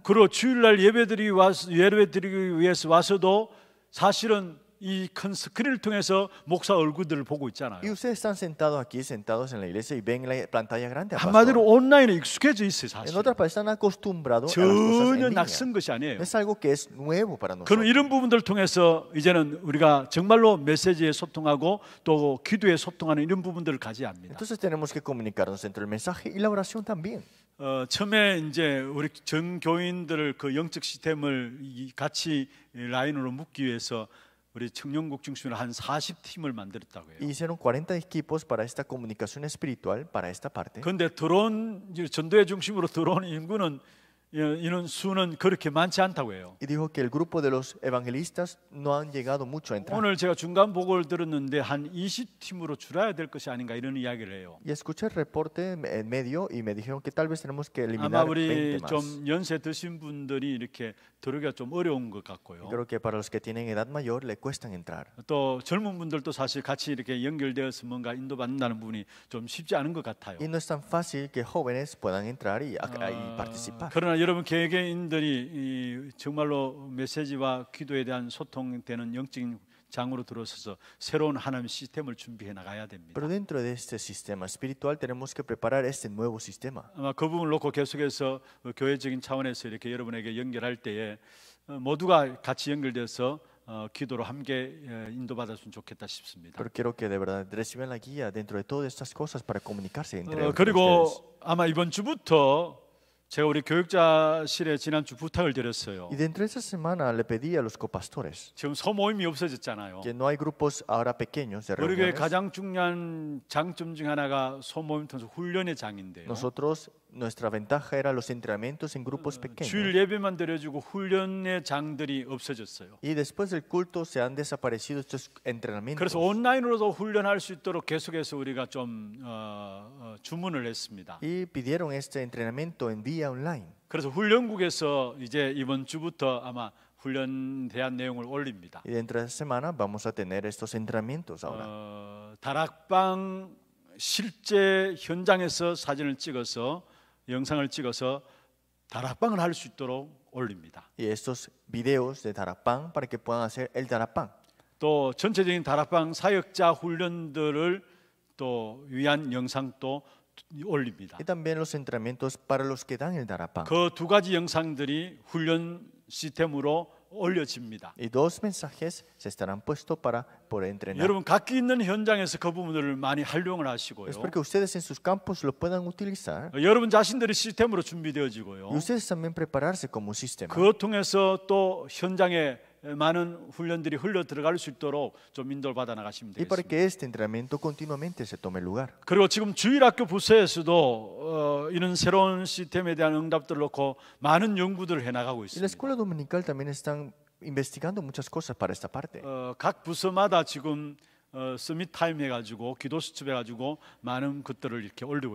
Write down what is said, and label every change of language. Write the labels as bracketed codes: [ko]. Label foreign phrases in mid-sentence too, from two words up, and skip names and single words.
[ko] 그리고 주일날 예배드리기 위해서 와서도 사실은 이 큰 스크린을 통해서 목사 얼굴들을 보고 있잖아요. [es] Y ustedes están sentados aquí, sentados en la iglesia y ven la pantalla grande. al [ko] 한마디로 [es] pastor. [ko] 온라인에 익숙해져 있어요, [es] En [ko] 사실. [es] otras palabras, están acostumbrados a las cosas [ko] 전혀 [es] en línea. [ko] 낯선 것이 아니에요. [es] No es algo que es nuevo para [ko] 그럼 [es] nosotros. [ko] 이런 부분들을 통해서 이제는 우리가 정말로 메시지에 소통하고 또 기도에 소통하는 이런 부분들을 가져야 합니다. [es] Entonces tenemos que comunicarnos entre el mensaje y la oración también. [ko] 처음에 이제 우리 전 교인들을 그 영적 시스템을 같이 라인으로 묶기 위해서 우리 청년국 중심으로 한 40팀을 만들었다고 해요. [es] Y hicieron 40 equipos para esta comunicación espiritual, para esta parte. [ko] 그런데 전도회 중심으로 들어온 인구는 이런 수는 그렇게 많지 않다고 해요. [es] Y dijo que el grupo de los evangelistas no han llegado mucho a entrar. [ko] 오늘 제가 중간 보고를 들었는데 한 20팀으로 줄여야 될 것이 아닌가 이런 이야기를 해요. [es] Y escuché el reporte en medio y me dijeron que tal vez tenemos que [ko] 아마 [es] eliminar [ko] 우리 [es] 20 más. [ko] 좀 연세 드신 분들이 이렇게 들어오기가 좀 어려운 것 같고요. [es] Y creo que para los que tienen edad mayor le cuestan entrar. [ko] 또 젊은 분들도 사실 같이 이렇게 연결되어서 뭔가 인도받는다는 부분이 좀 쉽지 않은 것 같아요. [es] Y no es tan fácil que jóvenes puedan entrar y participar. [ko] 그러나 여러분 개개인들이 정말로 메시지와 기도에 대한 소통되는 영적인 장으로 들어서서 새로운 하나님 시스템을 준비해 나가야 됩니다. [es] Pero dentro de este sistema espiritual tenemos que preparar este nuevo sistema. [ko] 아마 그 부분을 놓고 계속해서 교회적인 차원에서 이렇게 여러분에게 연결할 때에 모두가 같이 연결돼서 기도로 함께 인도받았으면 좋겠다 싶습니다. [es] Pero quiero que de verdad reciban la guía dentro de todas estas cosas para comunicarse entre ustedes. [ko] 그리고 아마 이번 주부터 제가 우리 교육자실에 지난주 부탁을 드렸어요. [es] Y dentro de esta semana le pedí a los copastores [ko] 지금 소모임이 없어졌잖아요. [es] que no hay grupos ahora pequeños de [ko] 우리 교회 [es] reuniones. [ko] 가장 중요한 장점 중 하나가 소모임 통해서 훈련의 장인데요. [es] Nosotros, nuestra ventaja era los entrenamientos en grupos [ko] 주일 [es] pequeños. [ko] 예배만 드려주고 훈련의 장들이 없어졌어요. [es] Y después del culto se han desaparecido estos entrenamientos. [ko] 그래서 온라인으로도 훈련할 수 있도록 계속해서 우리가 좀 주문을 했습니다. [es] Y pidieron este entrenamiento en vía online. [ko] 그래서 훈련국에서 이제 이번 주부터 아마 훈련 대한 내용을 올립니다. [es] Y dentro de esta semana vamos a tener estos entrenamientos ahora. [ko] 다락방 실제 현장에서 사진을 찍어서 영상을 찍어서 다락방을 할 수 있도록 올립니다. [es] Y estos videos de Tarapán para que puedan hacer el Tarapán. [ko] 또 전체적인 다락방 사역자 훈련들을 또 위한 영상도 올립니다. [es] Y también los entrenamientos para los que dan el Tarapán. [ko] 그 두 가지 영상들이 훈련 시스템으로 올려집니다. [es] Y dos mensajes se estarán puestos para poder entrenar. [ko] 여러분 각기 있는 현장에서 그 부분들을 많이 활용을 하시고요. [es] Es porque ustedes en sus campos lo puedan utilizar. [ko] 여러분 자신들이 시스템으로 준비되어지고요. [es] Y ustedes también prepararse como un sistema. [ko] 그것 통해서 또 현장에 많은 훈련들이 흘러 들어갈 수 있도록 좀 인도를 받아 나가시면 [es] Y para [ko] 되겠습니다. [es] que este entrenamiento continuamente se tome lugar. [ko] 그리고 지금 주일학교 부서에서도 이런 새로운 시스템에 대한 응답들을 놓고 많은 연구들을 해나가고 [es] Y la [ko] 있습니다. [es] escuela dominical también están investigando muchas cosas para esta parte. [ko] 각 부서마다 지금 서밋 타임 해가지고 기도 수첩 해가지고 많은 것들을 이렇게 올리고